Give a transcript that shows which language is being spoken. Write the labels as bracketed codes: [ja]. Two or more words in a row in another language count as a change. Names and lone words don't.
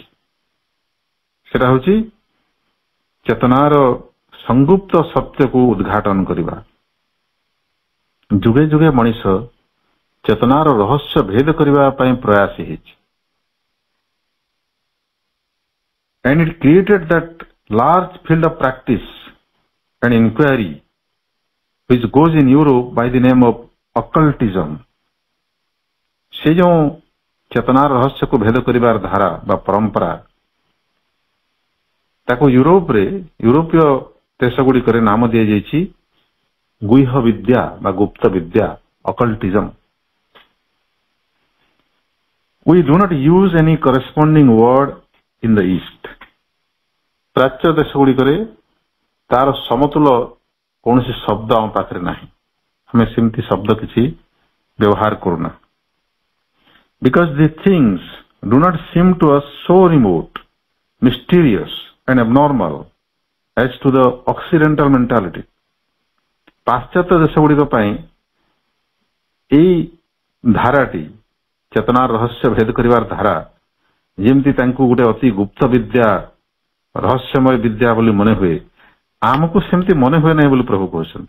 [or] ସେଟା ହଉଛି ଚେତନାର ସଂଗୁପ୍ତ ସତ୍ୟକୁ ଉଦ୍ଘାଟନ କରିବା। ଯୁଗେ ଯୁଗେ ମଣିଷ ଚେତନାର ରହସ୍ୟ ଭେଦ କରିବା ପାଇଁ ପ୍ରୟାସୀ ହେଇଛି। [en] And it created that large field of practice and inquiry which goes in Europe by the name of occultism। [or] ସେ ଯେଉଁ ଚେତନାର ରହସ୍ୟକୁ ଭେଦ କରିବାର ଧାରା ବା ପରମ୍ପରା, ତାକୁ ୟୁରୋପୀୟ ଦେଶ ଗୁଡିକରେ ନାମ ଦିଆଯାଇଛି ଗୁହ୍ୟ ବିଦ୍ୟା ବା ଗୁପ୍ତ ବିଦ୍ୟା, [en] occultism। We do not use any corresponding word in the East। [or] ପ୍ରାଚ୍ୟ ଦେଶ ଗୁଡିକରେ ତାର ସମତୁଲ କୌଣସି ଶବ୍ଦ ଆମ ପାଖରେ ନାହିଁ, ଆମେ ସେମିତି ଶବ୍ଦ କିଛି ବ୍ୟବହାର କରୁନା। [en] Because these things do not seem to us so remote, mysterious and abnormal as to the occidental mentality। [or] ପାଶ୍ଚାତ୍ୟ ଦେଶ ଗୁଡିକ ପାଇଁ ଏଇ ଧାରାଟି, ଚେତନାର ରହସ୍ୟ ଭେଦ କରିବାର ଧାରା, ଯେମିତି ତାଙ୍କୁ ଗୋଟେ ଅତି ଗୁପ୍ତ ବିଦ୍ୟା, ରହସ୍ୟମୟ ବିଦ୍ୟା ବୋଲି ମନେ ହୁଏ, ଆମକୁ ସେମିତି ମନେ ହୁଏ ନାହିଁ ବୋଲି ପ୍ରଭୁ କହୁଛନ୍ତି।